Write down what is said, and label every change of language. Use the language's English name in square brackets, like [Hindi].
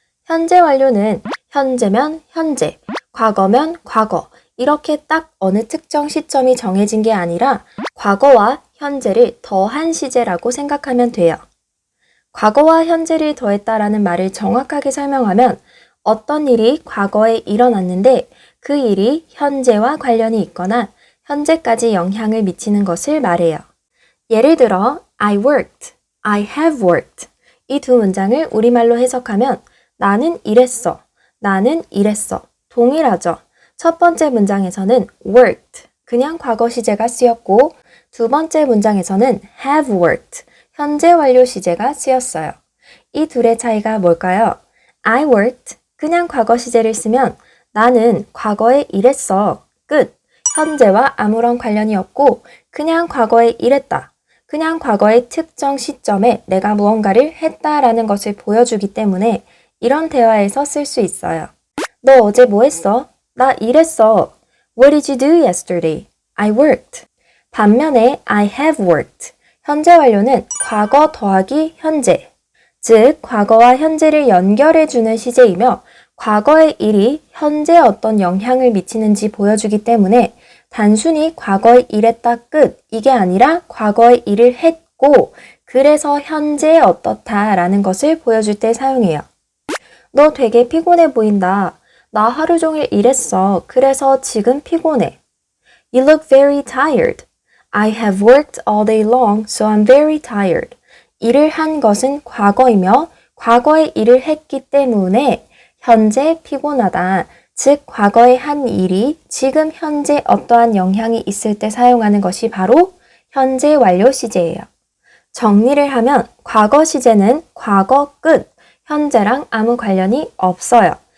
[Korean] 현재 완료는 현재면 현재, 과거면 과거, 이렇게 딱 어느 특정 시점이 정해진 게 아니라 과거와 현재를 더한 시제라고 생각하면 돼요. 과거와 현재를 더했다라는 말을 정확하게 설명하면 어떤 일이 과거에 일어났는데 그 일이 현재와 관련이 있거나 현재까지 영향을 미치는 것을 말해요. 예를 들어 [English] I worked, I have worked. [Korean] 이 두 문장을 우리말로 해석하면 나는 일했어, 나는 일했어. 동일하죠. 첫 번째 문장에서는 worked, 그냥 과거 시제가 쓰였고 두 번째 문장에서는 have worked, 현재 완료 시제가 쓰였어요. 이 둘의 차이가 뭘까요? [English] I worked, [Korean] 그냥 과거 시제를 쓰면 나는 과거에 일했어, 끝. 현재와 아무런 관련이 없고 그냥 과거에 일했다. 그냥 과거의 특정 시점에 내가 무언가를 했다라는 것을 보여주기 때문에 이런 대화에서 쓸 수 있어요. 너 어제 뭐 했어? 나 일했어. [English] What did you do yesterday? I worked. [Korean] 반면에 [English] I have worked. [Korean] 현재 완료는 과거 더하기 현재. 즉, 과거와 현재를 연결해주는 시제이며 과거의 일이 현재에 어떤 영향을 미치는지 보여주기 때문에 단순히 과거에 일했다 끝 이게 아니라 과거의 일을 했고 그래서 현재에 어떻다라는 것을 보여줄 때 사용해요. 너 되게 피곤해 보인다. 나 하루 종일 일했어. 그래서 지금 피곤해. [English] You look very tired. I have worked all day long, so I'm very tired. [Korean] 일을 한 것은 과거이며 과거에 일을 했기 때문에 현재 피곤하다. 즉, 과거에 한 일이 지금 현재 어떠한 영향이 있을 때 사용하는 것이 바로 현재 완료 시제예요. 정리를 하면 과거 시제는 과거 끝, 현재랑 아무 관련이 없어요.